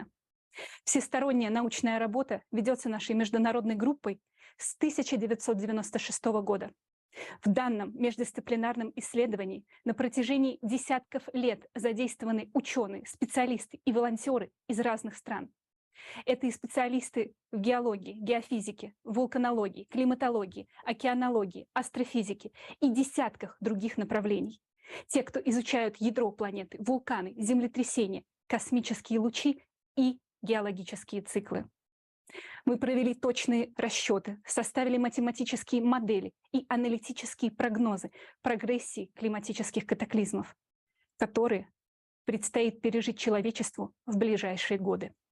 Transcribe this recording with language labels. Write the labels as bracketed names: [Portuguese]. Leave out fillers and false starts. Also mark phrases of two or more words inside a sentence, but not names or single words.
[Russian] Всесторонняя научная работа ведется нашей международной группой с 1996 года. В данном междисциплинарном исследовании на протяжении десятков лет задействованы ученые, специалисты и волонтеры из разных стран. Это и специалисты в геологии, геофизике, вулканологии, климатологии, океанологии, астрофизике и десятках других направлений. Те, кто изучают ядро планеты, вулканы, землетрясения, космические лучи и геологические циклы. Мы провели точные расчеты, составили математические модели и аналитические прогнозы прогрессии климатических катаклизмов, которые предстоит пережить человечеству в ближайшие годы.